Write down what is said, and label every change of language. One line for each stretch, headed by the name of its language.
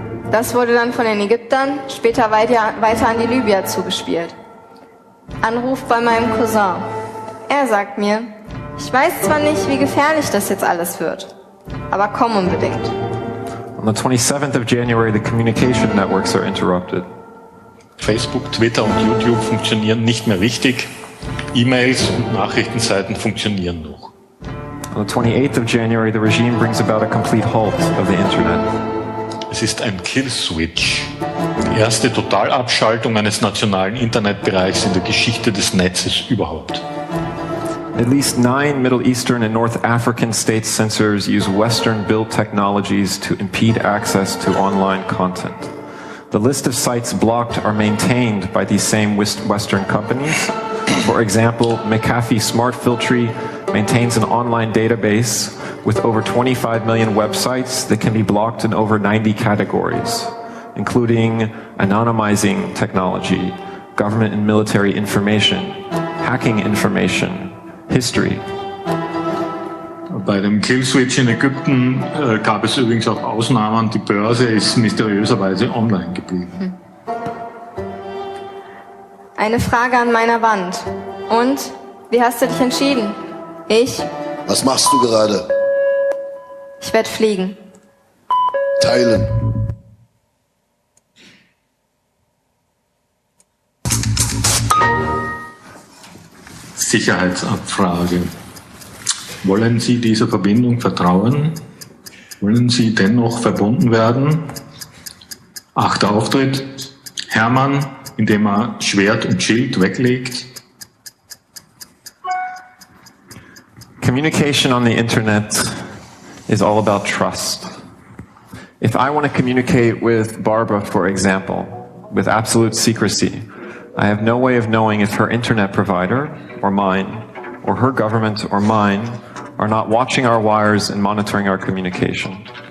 German: Das wurde dann von den Ägyptern später weiter an die Libyer zugespielt. Anruf bei meinem Cousin. Er sagt mir, ich weiß zwar nicht, wie gefährlich das jetzt alles wird, aber komm unbedingt.
English: On the 27th of January, the communication networks are interrupted.
German: Facebook, Twitter und YouTube funktionieren nicht mehr richtig. E-Mails und Nachrichtenseiten funktionieren noch.
English: On the 28th of January, the regime brings about a complete halt of the Internet.
German: Es ist ein Kill-Switch. Die erste Totalabschaltung eines nationalen Internetbereichs in der Geschichte des Netzes überhaupt.
English: At least 9 Middle Eastern and North African state censors use Western-built technologies to impede access to online content. The list of sites blocked are maintained by these same Western companies. For example, McAfee Smart Filtry maintains an online database with over 25 million websites that can be blocked in over 90 categories, including anonymizing technology, government and military information, hacking information, history.
German: Bei dem Killswitch in Ägypten gab es übrigens auch Ausnahmen. Die Börse ist mysteriöserweise online geblieben. Eine Frage an meiner Wand. Und? Wie hast du dich entschieden? Ich? Was machst du gerade? Ich werde fliegen. Teilen. Sicherheitsabfrage. Wollen Sie dieser Verbindung vertrauen? Wollen Sie dennoch verbunden werden? 8. Auftritt. Hermann, indem er Schwert und Schild weglegt.
English: Communication on the internet is all about trust. If I want to communicate with Barbara, for example, with absolute secrecy, I have no way of knowing if her internet provider, or mine, or her government, or mine, are not watching our wires and monitoring our communication.